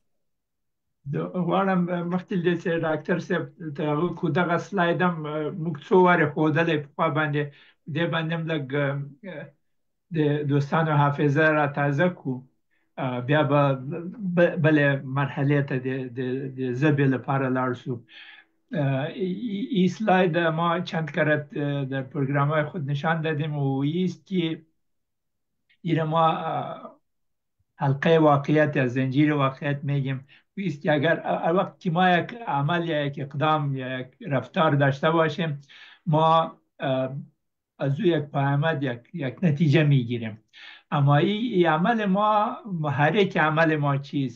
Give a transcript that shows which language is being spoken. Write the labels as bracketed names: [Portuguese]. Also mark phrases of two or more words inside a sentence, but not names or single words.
[Pashto] غواړم مخکې له دې چې ډاکټر صاحب ته هغه کو دغه سلاید هم موږ څو وارې ښودلی پخوا باندې، دې باندې هم لږ د دوستانو حافظه را تازه کړو، بیا به بلې مرحلې ته د ژبې لپاره لاړ شو. [Persian] این سلاید ما چند کرت در پروگرام‌های خود نشان دادیم و ایست که این ما حلقه واقعیت یا زنجیر واقعیت میگیم. ایست که اگر وقت که ما یک عمل یا یک اقدام یا یک رفتار داشته باشیم، ما از او یک پیامد یک نتیجه میگیریم، اما این عمل ما، محرک عمل ما چیست؟